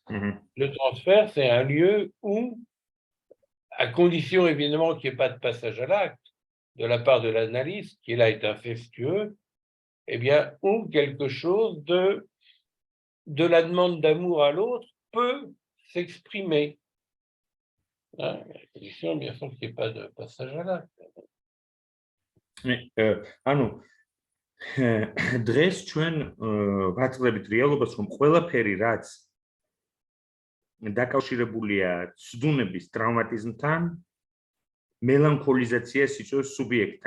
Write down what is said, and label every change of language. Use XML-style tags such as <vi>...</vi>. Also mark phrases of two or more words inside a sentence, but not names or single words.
<fr>Le transfert, c'est un lieu où, à condition évidemment qu'il n'y ait pas de passage à l'acte de la part de l'analyste, qui là est incestueux, eh bien, où quelque chose de la demande d'amour à l'autre peut s'exprimer. Hein, à condition, bien sûr, qu'il n'y ait pas de passage à l'acte.</fr> <ka>დღეს ჩვენ ვაწყდებით რეალობას, რომ ყველაფერი, რაც დაკავშირებულია ცდუნების ტრავმატიზმთან, მელანქოლიზაციას იწვევს სუბიექტთან.</ka>